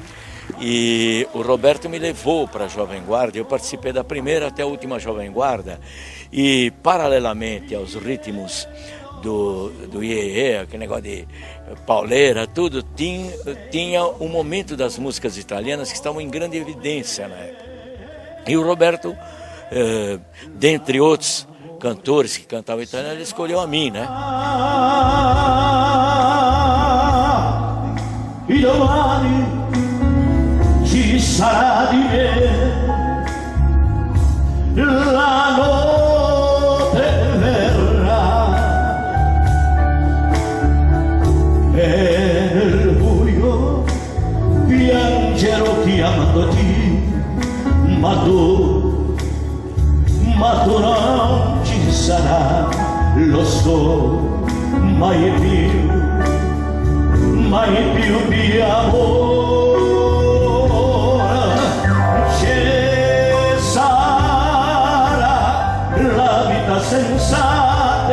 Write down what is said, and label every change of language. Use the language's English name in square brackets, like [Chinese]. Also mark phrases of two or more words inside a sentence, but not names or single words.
[Portuguese] E o Roberto me levou para a Jovem Guarda, eu participei da primeira até a última Jovem Guarda, e paralelamente aos ritmos do iê, aquele negócio de pauleira, tudo, tinha um momento das músicas italianas que estavam em grande evidência na época. E o Roberto, dentre outros cantores que cantavam italiano, ele escolheu a mim, né? [Italian] E domani ci sarà di me la notte verrà e nel buio piangerò chiamandoti, ma tu non ci sarà, lo so, mai più di amore ci sarà la vita sensata.